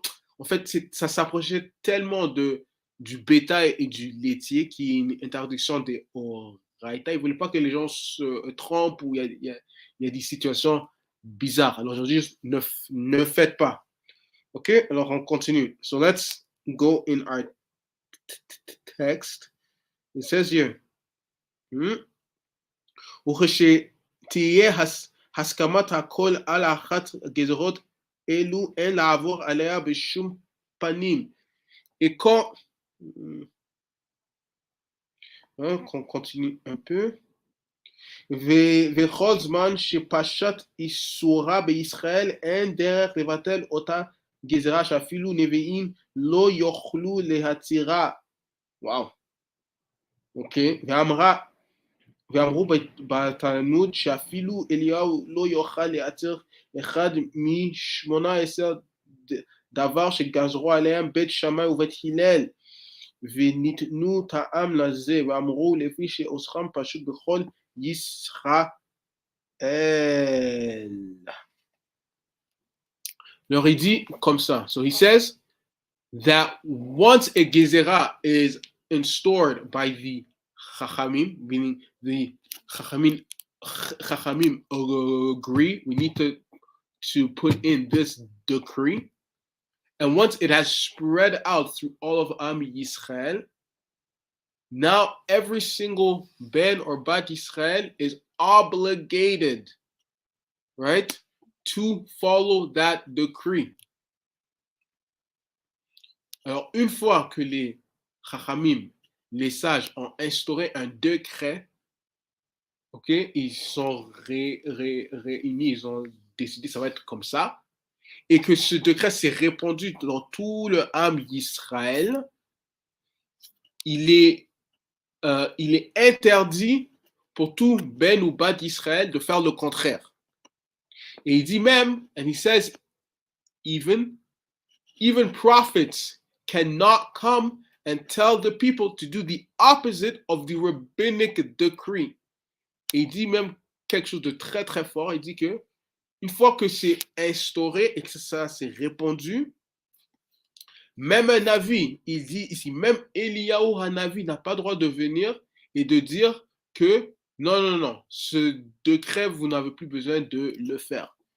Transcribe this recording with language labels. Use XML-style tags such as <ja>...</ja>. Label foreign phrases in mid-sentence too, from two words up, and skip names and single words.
<fr>En fait, ça s'approchait tellement du bétail et du laitier qui est une interdiction des Oraïta. Ils ne voulaient pas que les gens se trompent ou il y a des situations bizarres. Alors aujourd'hui, ne faites pas. Ok, alors on continue.</fr> <en>So let's go in our text. It says here,</en> <he>וכשתהיה הסכמת הכל על אחת גזרות אלו, אין לעבור עליה בשום פנים.</he> <fr>Et quand... qu'on continue un peu.</fr> <he>וכל זמן שפשט איסורה בישראל, אין דרך לבטל אותה גזרה שאפילו נביאים לא יוכלו להתירה. וואו. אוקיי, ואמרו בתלמוד שאפילו אליהו לא יוכל להתיר אחד מ18 דבר שגזרו עליהם בית שמאי ובית הלל, וניתנו טעם לזה, ואמרו לפי שאוסרם פשוט בכל ישראל.</he> <fr>Alors il dit comme ça.</fr> <en>So he says that once a gezerah is instaured by the Chachamim, meaning the Chachamim agree, we need to put in this decree. And once it has spread out through all of</en> <he>Am Yisrael,</he> <en>now every single Ben or</en> <he>Bat Yisrael</he> <en>is obligated, right, to follow that decree.</en> <fr>Alors, une fois que les Chachamim, les sages, ont instauré un décret, ok, ils sont réunis, ils ont décidé que ça va être comme ça, et que ce décret s'est répandu dans tout le</fr> <he>Am Yisrael,</he> <fr>il est interdit pour tout Ben ou Bat d'Israël de faire le contraire. Et il dit même,</fr> <en>and he says, even prophets cannot come and tell the people to do the opposite of the rabbinic decree.</en> <fr>Et il dit même quelque chose de très très fort. Il dit que une fois que c'est instauré et que ça s'est répandu, même un Navi, il dit ici, même Eliyahu Hanavi n'a pas le droit de venir et de dire que non, ce décret, vous n'avez plus besoin de le faire.</fr>